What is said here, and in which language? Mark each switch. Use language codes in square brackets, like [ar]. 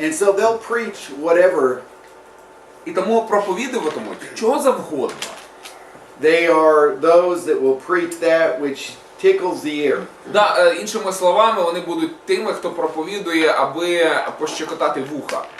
[en] And so they'll preach whatever. [uk] І тому проповідуватимуть чого завгодно. [en] They are those that will preach that which tickles the ear. [uk] Да, іншими словами, вони будуть тими, хто проповідує, аби пощекотати вуха.